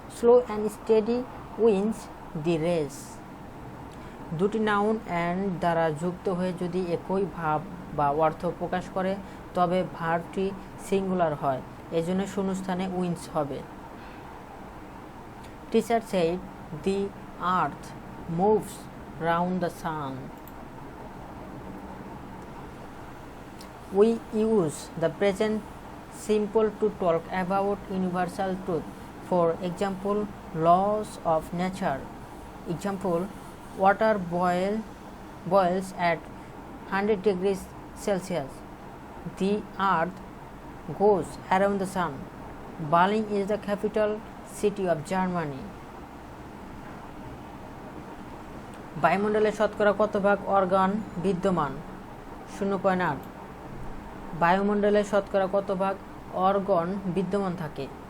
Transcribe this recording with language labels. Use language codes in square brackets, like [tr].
[en] Slow and steady wins the race. [bn] দুটি noun and দ্বারা যুক্ত হয়ে যদি একই ভাব বা অর্থ প্রকাশ করে তবে ভার্বটি সিঙ্গুলার হয়, এজন্য শূন্যস্থানে উইন্স হবে। [en] Teacher said the earth moves round the sun. We use the present simple to talk about universal truth. For example, laws of nature. Example, water boils at 100 degrees Celsius. The earth goes around the sun. Berlin is the capital city of Germany. [bn] বায়ুমণ্ডলে শতকরা কত ভাগ organ বিদ্যমান? 0.8। বায়ুমণ্ডলে শতকরা কত ভাগ Oregon বিদ্যমান থাকে?